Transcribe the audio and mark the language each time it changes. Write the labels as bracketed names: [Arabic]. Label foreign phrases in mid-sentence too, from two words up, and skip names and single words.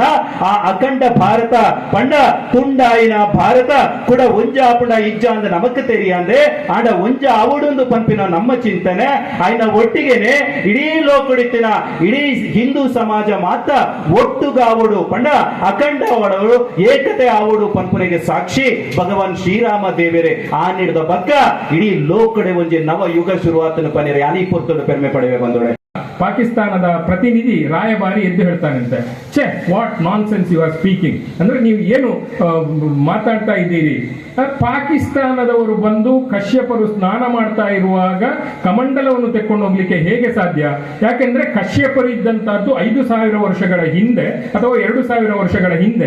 [Tulu] ಆ ಅಖಂಡ ಭಾರತ ಪಂಡ ತುಂಡಾಯಿನ ಭಾರತ ಕೂಡ ಒಂಜ ಆಪುಂಡ ಇಜ್ಜ ಅಂದ ನಮಕ್ ತೆರಿಯಂದೆ ಆಂಡ ಒಂಜ ಆವುಡೊಂದು ಪಂಪಿನ ನಮ್ಮ ಚಿಂತನೆ ಆಯ್ನ ಒಟ್ಟಿಗೆನೆ ಇಡೀ ಲೋಕಡಿತ್ತಿನ ಇಡೀ ಹಿಂದೂ ಸಮಾಜ ಮಾತ್ರ ಒಟ್ಟುಗಾವುಡು ಪಂಡ ಅಖಂಡ ಆವಡು ಏಕತೆ ಆವುಡು ಪಂಪನಿಗೆ ಸಾಕ್ಷಿ ಭಗವಾನ್ ಶ್ರೀರಾಮ ದೇವರೇ ಆ ನೀಡಿದ ಬಗ್ಗ ಇಡೀ ಲೋಕಡೆ ಒಂಜಿ ನವ ಯುಗ ಶುರುವಾತನ ಪನಿರೆ ಅಲಿ ಪುರ್ತುಡು ಪೆರ್ಮೆ ಪಡೆವೆ ಬಂದೊಡೆ [Kannada] ಪಾಕಿಸ್ತಾನದ ಪ್ರತಿನಿಧಿ ರಾಯಭಾರಿ ಎದ್ದು ಹೇಳ್ತಾನಂತೆ, ಛೆ [English] what non sense you are speaking, [Kannada] ಅಂದ್ರೆ ನೀವು ಏನು ಮಾತಾಡ್ತಾ ಇದ್ದೀರಿ. ಪಾಕಿಸ್ತಾನದವರು ಬಂದು ಕಶ್ಯಪರು ಸ್ನಾನ ಮಾಡ್ತಾ ಇರುವಾಗ ಕಮಂಡಲವನ್ನು ತೆಕ್ಕೊಂಡು ಹೋಗ್ಲಿಕ್ಕೆ ಹೇಗೆ ಸಾಧ್ಯ? ಯಾಕೆಂದ್ರೆ ಕಶ್ಯಪರು ಇದ್ದಂತಹದ್ದು 5,000 ವರ್ಷಗಳ ಹಿಂದೆ ಅಥವಾ 2,000 ವರ್ಷಗಳ ಹಿಂದೆ.